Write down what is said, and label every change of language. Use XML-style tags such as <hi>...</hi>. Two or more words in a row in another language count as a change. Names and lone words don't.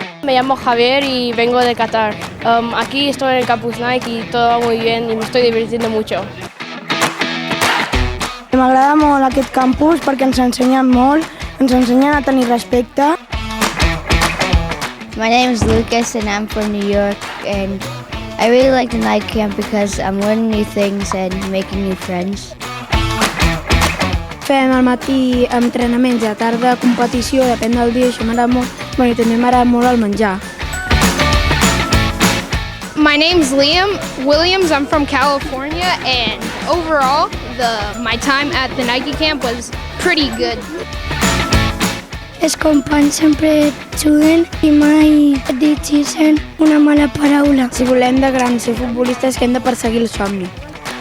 <es>me llamo Javier y vengo de Qatar. Aquí estoy en el campus Nike y todo va muy bien y me estoy divirtiendo mucho.</es> <ca>M'agrada molt aquest campus perquè ens ensenyen molt, ens ensenyen a tenir respecte.</ca> <en>My name is Lucas and I'm from New York, and I really like the night camp because I'm learning new things and making new friends.</en> <ca>Fem al matí entrenaments i a tarda competició, depèn del dia, això m'agrada molt. I també m'agrada molt el menjar.</ca> <en>My name's Liam Williams. I'm from California, and overall, my time at the Nike camp was pretty good.</en> <ca>Els companys sempre juguen i mai et dirigeixen una mala paraula. Si volem de grans ser futbolistes, que hem de perseguir el somni.</ca>